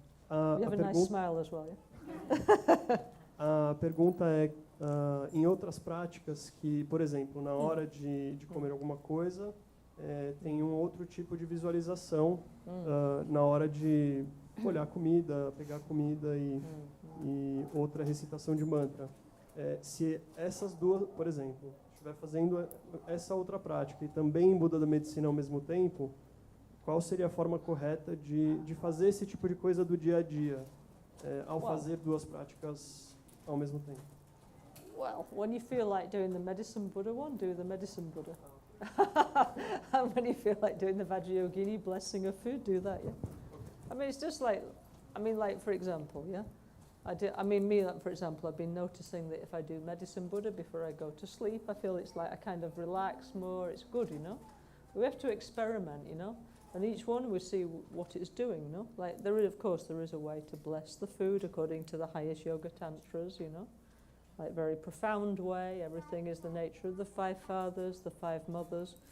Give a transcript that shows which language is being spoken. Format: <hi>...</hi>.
<en>You have a nice smile as well, yeah?</en> <pt>A pergunta é, em outras práticas que, por exemplo, na hora de comer alguma coisa, tem um outro tipo de visualização na hora de olhar comida, pegar comida e outra recitação de mantra. Se essas duas, por exemplo, estiver fazendo essa outra prática e também em Buda da Medicina ao mesmo tempo, qual seria a forma correta de fazer esse tipo de coisa do dia a dia, ao fazer duas práticas ao mesmo tempo?</pt> <en>Well, when you feel like doing the medicine Buddha one, do the medicine Buddha. And when you feel like doing the Vajrayogini blessing of food, do that, yeah? I mean, it's just like, for example, yeah? For example, I've been noticing that if I do medicine Buddha before I go to sleep, I feel it's like I kind of relax more, it's good, We have to experiment, and each one we see what it's doing, Like, of course, there is a way to bless the food according to the highest yoga tantras, Like, very profound way, everything is the nature of the five fathers, the five mothers.</en>